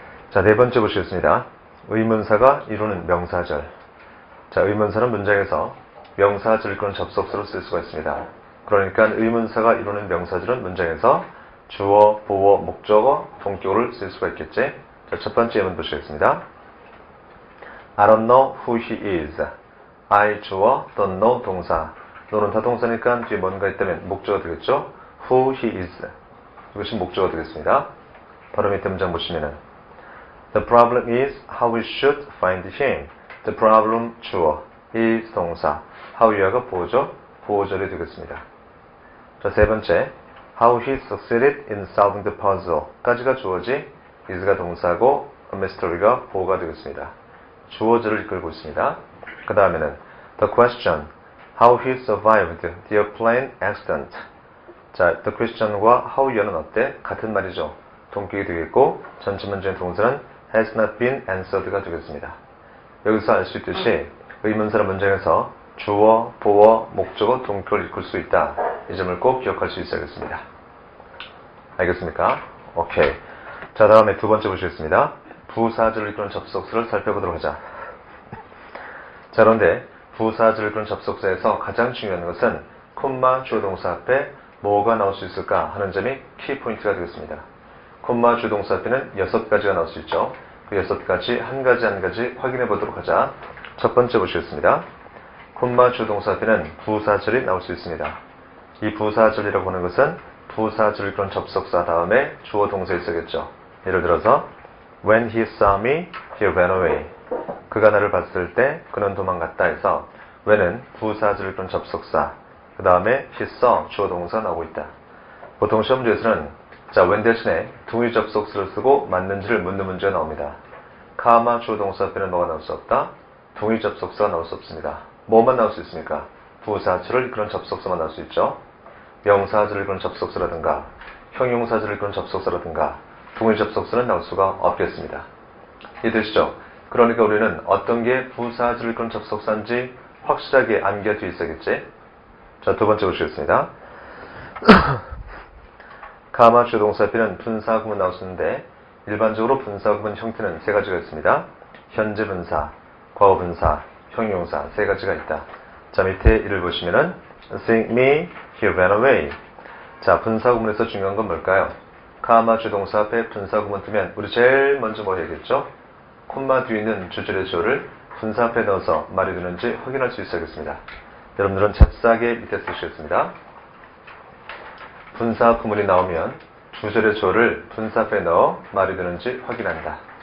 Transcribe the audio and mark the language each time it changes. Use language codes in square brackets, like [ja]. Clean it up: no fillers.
[ko] 자, 네 번째 보시겠습니다. 의문사가 이루는 명사절. 자, 의문사는 문장에서 명사절 그런 접속사로 쓸 수가 있습니다. 그러니까 의문사가 이루는 명사절은 문장에서 주어, 보어, 목적어, 동격어를 쓸 수가 있겠지. 자, 첫 번째 예문 보시겠습니다. [en] I don't know who he is. [ko] I 주어, don't know 동사. 너는 다 동사니까 뒤에 뭔가 있다면 목적어 되겠죠. [en] Who he is. [ko] 이것이 목적어 되겠습니다. 바로 밑에 문장 보시면은 [en] The problem is how we should find him. [ko] The problem 주어, is 동사, how you가 보어죠, 보어절이 되겠습니다. 자, 세 번째 [en] how he succeeded in solving the puzzle [ko] 까지가 주어지, is가 동사고 mystery가 보어가 되겠습니다. 주어절을 이끌고 있습니다. 그 다음에는 [en] the question how he survived the airplane accident. [ko] 자, the question과 how you는 어때? 같은 말이죠. 동격이 되겠고 전체 문장의 동사는 [en] has not been answered [ko] 가 되겠습니다. 여기서 알 수 있듯이 의문사는 문장에서 주어, 보어, 목적어, 동격을 이끌 수 있다. 이 점을 꼭 기억할 수 있어야겠습니다. 알겠습니까? 오케이. 자, 다음에 두 번째 보시겠습니다. 부사절을 이끄는 접속사를 살펴보도록 하자. 자, 그런데 부사절을 이끄는 접속사에서 가장 중요한 것은 콤마 주어동사 앞에 뭐가 나올 수 있을까 하는 점이 키포인트가 되겠습니다. 콤마 주어동사 앞에는 6가지가 나올 수 있죠. 그 6가지 한 가지 한 가지 확인해 보도록 하자. 첫 번째 보시겠습니다. 콤마 주어동사 앞에는 부사절이 나올 수 있습니다. 이 부사절이라고 하는 것은 부사절을 이끄는 접속사 다음에 주어 동사에 쓰겠죠. 예를 들어서 [en] When he saw me, he ran away. [ko] 그가 나를 봤을 때 그는 도망갔다 해서 when은 부사절을 이끄는 접속사, 그 다음에 he saw 주어 동사 나오고 있다. 보통 시험 문제에서는 자, when 대신에 동의 접속사를 쓰고 맞는지를 묻는 문제가 나옵니다. 카마 주어 동사 앞에는 뭐가 나올 수 없다? 동의 접속사가 나올 수 없습니다. 뭐만 나올 수 있습니까? 부사절을 이끄는 접속사만 나올 수 있죠. 명사절을 이끄는 접속사라든가 형용사절을 이끄는 접속사라든가 동의 접속사는 나올 수가 없겠습니다. 이해되시죠? 그러니까 우리는 어떤 게 부사절을 이끄는 접속사인지 확실하게 암기할 수 있어야겠지? 자, 두 번째 보시겠습니다. 가마 주어 동사 앞에는 분사구문 나올 수 있는데 일반적으로 분사구문 형태는 세 가지가 있습니다. 현재 분사, 과거 분사, 형용사 세 가지가 있다. 자, 밑에 이를 보시면은 [en] Seeing me, he ran away. [ko] 자, 분사구문에서 중요한 건 뭘까요? 가마 주어 동사 앞에 분사구문 뜨면 우리 제일 먼저 뭐 해야겠죠? 콤마 뒤에 있는 주절의 주어를 분사 앞에 넣어서 말이 되는지 확인할 수 있어야겠습니다. 여러분들은 잽싸게 밑에 쓰시겠습니다. 분사 구문이 나오면 주절의 주어를 분사 앞에 넣어 말이 되는지 확인한다.